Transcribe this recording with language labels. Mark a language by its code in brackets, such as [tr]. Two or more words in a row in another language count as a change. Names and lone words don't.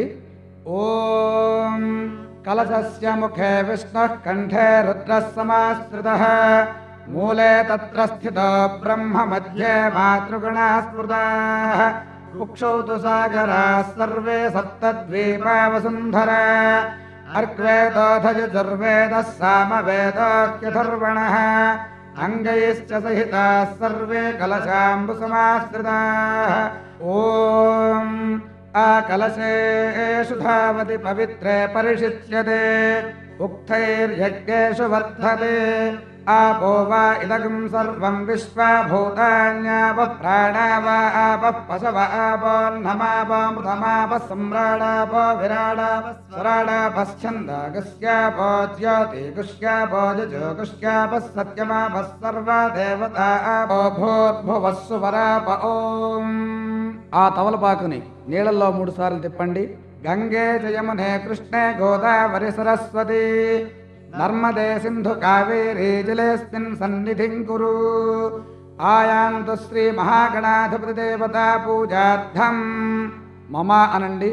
[sa] ఓం కలశస్య ముఖే విష్ణుః కంఠే రుద్రః సమాశ్రితః మూలే తత్ర స్థితో బ్రహ్మ మధ్యే మాతృగణాః స్మృతాః కుక్షౌ తు సాగరాः సర్వే సప్తద్వీపా వసుంధరా అర్గ్వేదోధయజుర్వేదः సామవేదోऽఖ్యథర్వణः అంగైశ్చ సహితాः సర్వే కలశాంబుసమాశ్రితాः. ఓం ఆ కలశేషు ధావతి పవిత్రే పరిషిచ్యతే ఉక్తైర్యజ్ఞేషు వర్ధతే आपो वा इदगं सर्वं विश्वभूतान्यापः प्राणा वा आपः पशव आपोऽन्नमापोऽमृतमापः सम्राडापो विराडापः स्वराडापश्छन्दागस्यापो ज्योतिगुष्यापो जुजुगुष्यापः सत्यमापः सर्वा देवता आपो भूर्भुवः सुवराप ఓం. [te] ఆ తవలపాకుని నీళ్ళల్లో 3 సార్లు తిప్పండి. [sa] గంగే జయమునే కృష్ణే గోదావరి సరస్వతి నర్మదే సింధు కావేరీ జలేస్మిన్ సన్నిధిం కురు. ఆయాంతు శ్రీ మహాగణాధిపతి దేవతా పూజార్థం మమ అనండి.